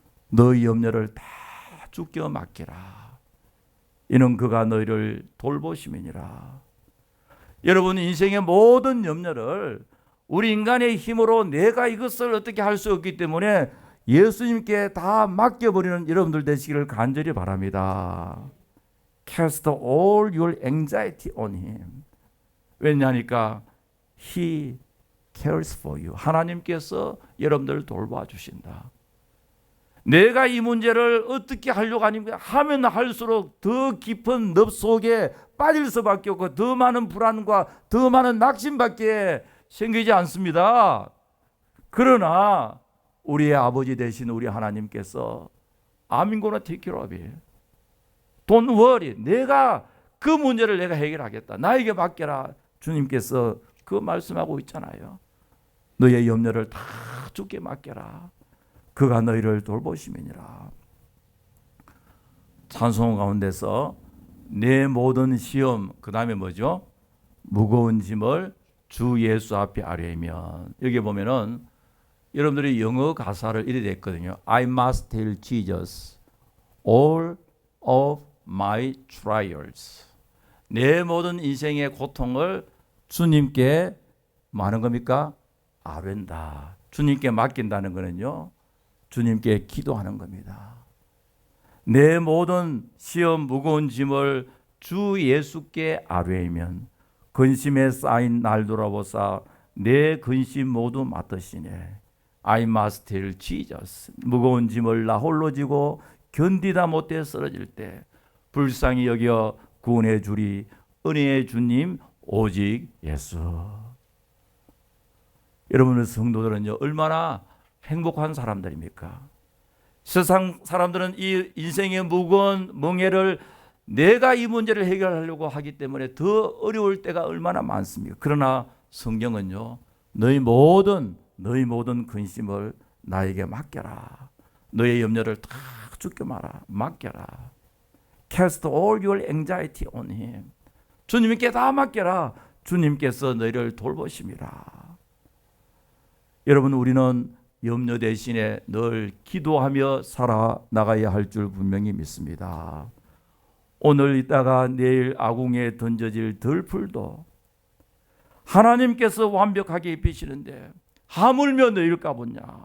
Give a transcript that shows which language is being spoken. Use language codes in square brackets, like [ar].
[ko] 너희 염려를 다 주께 맡기라. 이는 그가 너희를 돌보심이니라. 여러분 인생의 모든 염려를 우리 인간의 힘으로 내가 이것을 어떻게 할 수 없기 때문에 예수님께 다 맡겨버리는 여러분들 되시기를 간절히 바랍니다. [en] Cast all your anxiety on him. [ko] 왜냐하니까 [en] He cares for you. [ko] 하나님께서 여러분들을 돌봐주신다. 내가 이 문제를 어떻게 하려고 하면 할수록 더 깊은 늪 속에 빠질 수밖에 없고 더 많은 불안과 더 많은 낙심밖에 생기지 않습니다. 그러나 우리의 아버지 되신 우리 하나님께서 [en] I'm gonna take care of it. Don't worry. [ko] 내가 그 문제를 내가 해결하겠다. 나에게 맡겨라. 주님께서 그 말씀하고 있잖아요. 너의 염려를 다 주께 맡겨라. 그가 너희를 돌보심이니라. 찬송 가운데서 내 모든 시험, 그 다음에 뭐죠? 무거운 짐을 주 예수 앞에 아뢰면. 여기 보면은 여러분들이 영어 가사를 이래 됐거든요. [en] I must tell Jesus all of my trials. [ko] 내 모든 인생의 고통을 주님께 뭐 하는 겁니까? 아뢰다. 주님께 맡긴다는 거는요, 주님께 기도하는 겁니다. 내 모든 시험 무거운 짐을 주 예수께 아뢰면 근심에 쌓인 날 돌아보사 내 근심 모두 맡으시네. [en] I must tell Jesus. [ko] 무거운 짐을 나 홀로 지고 견디다 못해 쓰러질 때 불쌍히 여겨 구원해 주리 은혜의 주님 오직 예수. 여러분의 성도들은요, 얼마나 행복한 사람들입니까? 세상 사람들은 이 인생의 무거운 멍에를 내가 이 문제를 해결하려고 하기 때문에 더 어려울 때가 얼마나 많습니까? 그러나 성경은요, 너희 모든 근심을 나에게 맡겨라. 너의 염려를 다 주께 맡겨라. [en] Cast all your anxiety on him. [ko] 주님께 다 맡겨라. 주님께서 너희를 돌보심이라. 여러분, 우리는 염려 대신에 늘 기도하며 살아나가야 할 줄 분명히 믿습니다. 오늘 있다가 내일 아궁에 던져질 들풀도 하나님께서 완벽하게 입히시는데 하물며 너희일까 보냐.